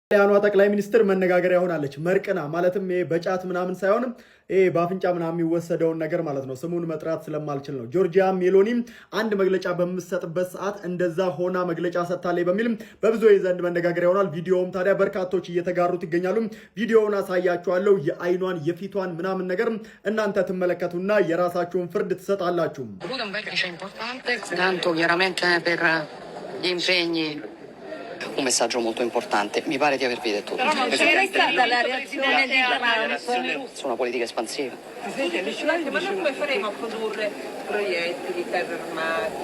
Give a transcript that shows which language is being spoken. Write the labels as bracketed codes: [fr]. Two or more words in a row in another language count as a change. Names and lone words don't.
[am] ያኗ ጠቅላይ ሚኒስትር መነጋገሪያ ሆናለች። መርቅና ማለትም ይሄ በጫት ምናምን ሳይሆን ይሄ በአፍንጫ ምናምን የሚወሰደውን ነገር ማለት ነው። ስሙን መጥራት ስለማልችል ነው። ጆርጂያ ሜሎኒ አንድ መግለጫ በምትሰጥበት ሰዓት እንደዛ ሆና መግለጫ ሰጥታለች በሚል በብዙዎች ዘንድ መነጋገሪያ ሆኗል። ቪዲዮውም ታዲያ በርካቶች እየተጋሩት ይገኛሉ። ቪዲዮውን አሳያችኋለሁ። የአይኗን የፊቷን ምናምን ነገር እናንተ ትመለከቱና የራሳችሁን ፍርድ ትሰጣላችሁ። [it] Un messaggio molto importante, mi pare di avervi detto tutto. C'era stata la reazione di Trump Su una politica espansiva. Presidente, ma noi come faremo a produrre proiettili, carri armati?